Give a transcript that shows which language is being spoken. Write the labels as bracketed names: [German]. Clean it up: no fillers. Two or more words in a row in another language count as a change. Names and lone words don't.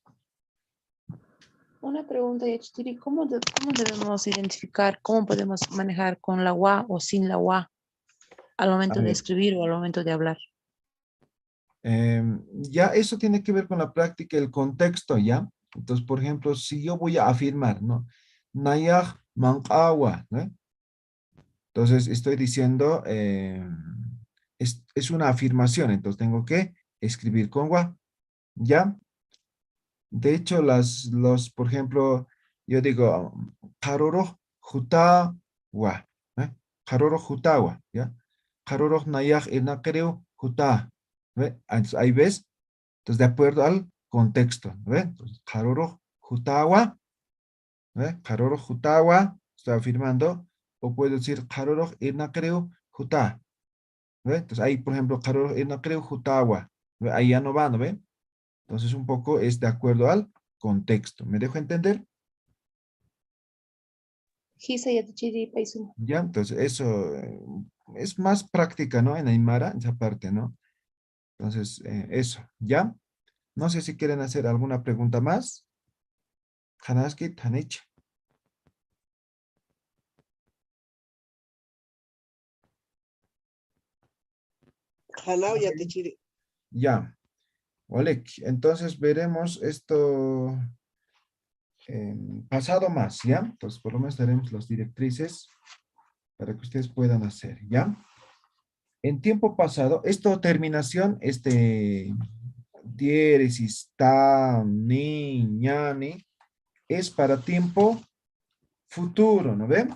[Spanish] Una pregunta, Yachitiri, ¿cómo debemos identificar, cómo podemos manejar con la wa o sin la wa al momento de escribir o al momento de hablar? Ya eso tiene que ver con la práctica, el contexto, ¿ya? Entonces, por ejemplo, si yo voy a afirmar, ¿no? [Aymara] Nayaj manqawa, [Spanish] ¿no? Entonces, estoy diciendo, es una afirmación, entonces tengo que escribir con wa, ¿ya? De hecho, por ejemplo, yo digo, [Aymara] karoro hutawa, ¿eh? Karoro hutawa, ¿ya? Karoro nayaj irnakereu huta, ¿ve? [Spanish] Ahí ves, entonces de acuerdo al contexto, ¿ve? Entonces, [Aymara] karoro hutawa, ¿ve? Karoro hutawa, [Spanish] estoy afirmando, o puedo decir [Aymara] karoro irnakereu huta, [Spanish] ¿ve? Entonces ahí, por ejemplo, [Aymara] karoro irnakereu hutawa, [Spanish] ¿ve? Ahí ya no va, ¿no ve? Entonces un poco es de acuerdo al contexto. ¿Me dejo entender? Ya, entonces eso es más práctica, ¿no? En Aymara, esa parte, ¿no? Entonces, eso, ¿ya? No sé si quieren hacer alguna pregunta más. [Aymara] Hanaskit, Hanich. Ya. [Spanish] Olek, entonces veremos esto pasado más, ¿ya? Entonces, por lo menos daremos las directrices para que ustedes puedan hacer, ¿ya? En tiempo pasado, esto terminación, diéresis, ta, ni, ñani, es para tiempo futuro, ¿no ven?